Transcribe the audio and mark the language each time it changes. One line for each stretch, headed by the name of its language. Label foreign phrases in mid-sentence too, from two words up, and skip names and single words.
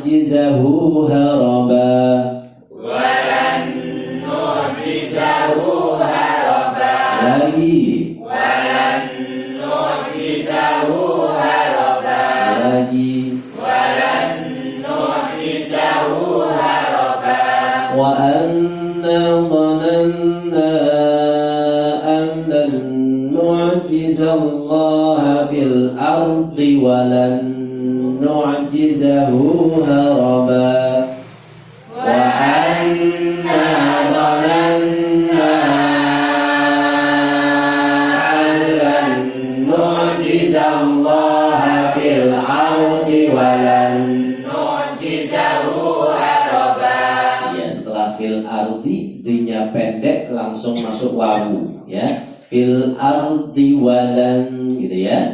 Arabic: نعجزه هربا. ولن نعجزه هربا
Indonesian: Lagi.
Arabic: ولن نعجزه هربا
Indonesian: Lagi.
Arabic: ولن نعجزه هربا وأنا ظننا أن لن نعجز الله في الأرض ولن نعجزه هربا. وأنا ظننا أن لن نعجز الله في الأرض ولن. نعجزه هربا
Indonesian: Ya, setelah
Arabic: في الأرض
Indonesian: dinya pendek langsung masuk wawu ya.
Arabic: في الأرض ولن
Indonesian: gitu ya.